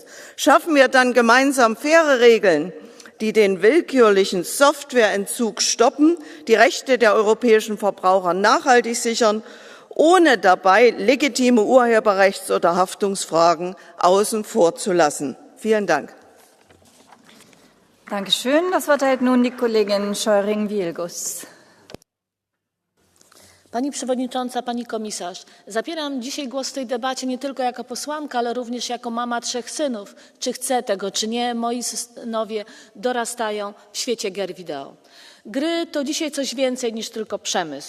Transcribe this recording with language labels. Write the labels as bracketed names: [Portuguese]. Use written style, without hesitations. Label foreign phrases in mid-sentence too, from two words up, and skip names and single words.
[German] Schaffen wir dann gemeinsam faire Regeln, die den willkürlichen Softwareentzug stoppen, die Rechte der europäischen Verbraucher nachhaltig sichern, ohne dabei legitime Urheberrechts- oder Haftungsfragen außen vor zu lassen. Vielen Dank. Dankeschön. Das Wort erhält nun die Kollegin Scheuring-Wielgus. [Polish] Pani Przewodnicząca, Pani Komisarz, zabieram dzisiaj głos w tej debacie nie tylko jako posłanka, ale również jako mama 3 synów. Czy chcę tego, czy nie, moi synowie dorastają w świecie gier wideo. Gry to dzisiaj coś więcej niż tylko przemysł.